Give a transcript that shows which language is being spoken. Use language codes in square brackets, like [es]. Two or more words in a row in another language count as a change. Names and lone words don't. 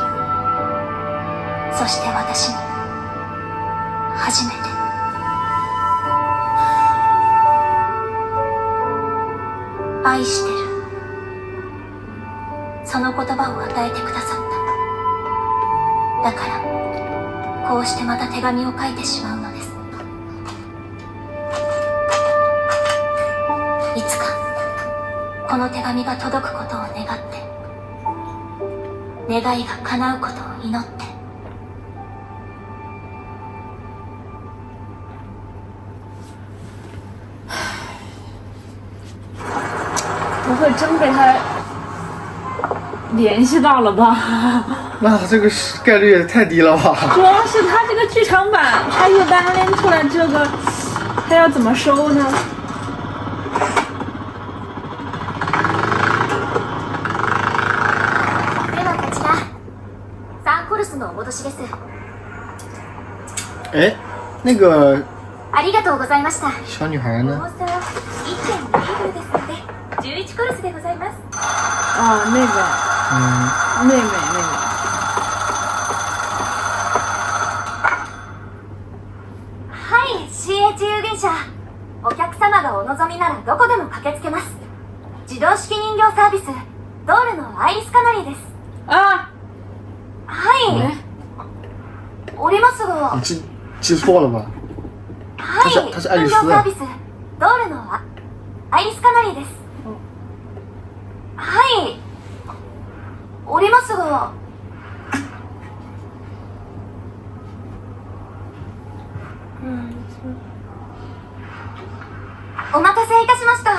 [ja] そして私に初めて愛してる、その言葉を与えてくださった。だからこうしてまた手紙を書いてしまうのです。この手紙が届くことを願って、願いが叶うことを祈って。 [zh] 不会真被他联系到了吧？那这个概率也太低了吧？主要是他这个剧场版，他又单拎出来这个，他要怎么收呢？ [ja] ではこちら、サンコルスのお戻しです。 [zh] 哎，那个 [ja] ありがとうございました。 [zh] 小女孩呢？ [ja] 重さ 1.2 キロですので、11コルスでございます。 [zh] 哦，那个，妹妹。 [ja] はい、CH 有限者。お客様がお望みならどこでも駆けつけます。自動式人形サービス、ドールのアイリスカナリーです。 [zh] 啊， [ja] はい。おりますが。 [zh] 你记错了吧？ [ja] はい。 [zh] 他是愛麗絲 [ja] 人形サービス、ドールのアイリスカナリーです。はい。おりますが。お待たせいたしました。